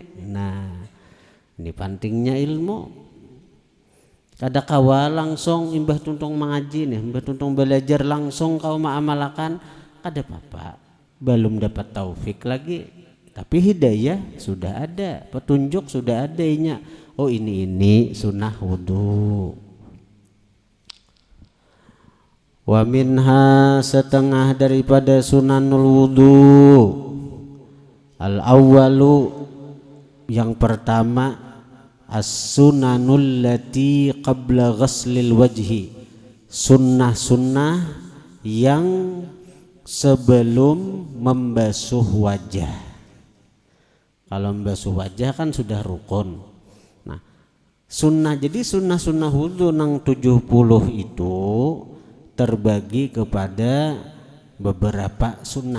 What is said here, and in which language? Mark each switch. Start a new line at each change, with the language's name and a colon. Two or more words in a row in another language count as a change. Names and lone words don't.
Banjar: Nah ini pentingnya ilmu. Kada kawa langsung imbah tuntung mengaji nih, imbah tuntung belajar langsung kau mengamalkan, kada apa-apa, belum dapat taufik lagi, tapi hidayah sudah ada, petunjuk sudah adanya. Oh ini sunnah wudu.
Arabic: Wa minha,
Banjar: setengah daripada
Arabic: sunanul wudu, al awwalu,
Banjar: yang pertama,
Arabic: as-sunanul lati qabla ghaslil wajhi,
Banjar: sunnah-sunnah yang sebelum membasuh wajah. Kalau membasuh wajah kan sudah rukun. Nah sunnah, jadi sunnah-sunnah wudu nang 70 itu terbagi kepada beberapa sunnah.